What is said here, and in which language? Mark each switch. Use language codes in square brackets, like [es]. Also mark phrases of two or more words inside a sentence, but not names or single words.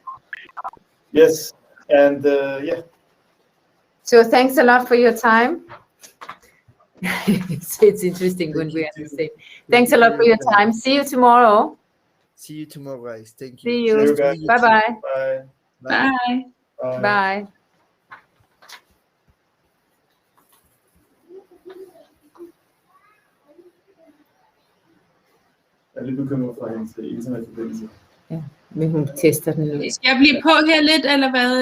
[en] Yes, and yeah. So thanks a lot for your time. It's interesting when we are the same. Thanks a lot for your time. See you tomorrow. See you tomorrow, guys. Thank you. See See you. you guys. Bye-bye. Bye. Bye. Bye. Bye. [da] Jeg er lidt bekymret for hendes internetforbindelse. Men hun tester den nu. Skal jeg blive på her lidt, eller hvad?